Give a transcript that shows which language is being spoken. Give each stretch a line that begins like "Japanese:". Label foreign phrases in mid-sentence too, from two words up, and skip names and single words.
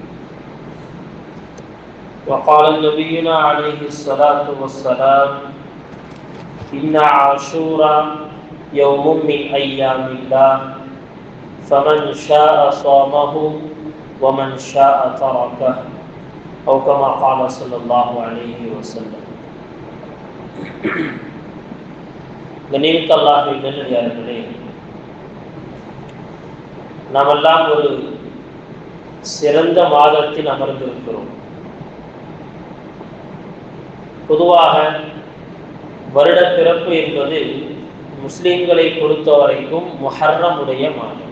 Arabic: وقال نبينا عليه الصلاة والسلام إن عاشوراء يوم من أيام الله فمن شاء صامه ومن شاء تركه أو كما قال صلى الله عليه وسلم.
Tamil: கண்ணியமிக்க அல்லாஹ்வின் நல்லடியார்களே, நாமெல்லாம் ஒரு சிறந்த மாதத்தில் அமர்ந்திருக்கிறோம். பொதுவாக வருட பிறப்பு என்பது முஸ்லிம்களை பொறுத்தவரைக்கும் முஹர்ரமுடைய மாதம்.